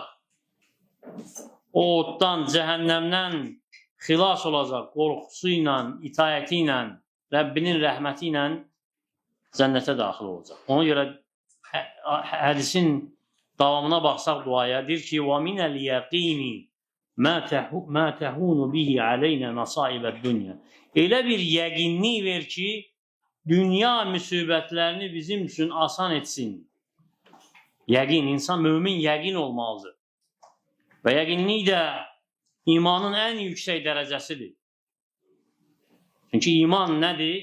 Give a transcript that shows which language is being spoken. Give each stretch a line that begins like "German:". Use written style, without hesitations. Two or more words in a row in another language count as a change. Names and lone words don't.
Azerbaijani: O oddan, cəhənnəmdən xilas olacaq qorxusu ilə, itayəti ilə, Rəbbinin rəhməti ilə cənnətə daxil olacaq. Ona görə hədisin davamına baxsaq duaya, deyir ki,
Arabic: وَمِنَ الْيَقِينِ مَا تَهُونُ بِهِ عَلَيْنَا نَصَائِبَ الدُّنْيَا.
Azerbaijani: Elə bir yəqinlik ver ki, dünya müsibətlərini bizim üçün asan etsin. Yəqin, insan, mümin yəqin olmalıdır. Və yəqinlik də imanın ən yüksək dərəcəsidir. Çünki iman nədir?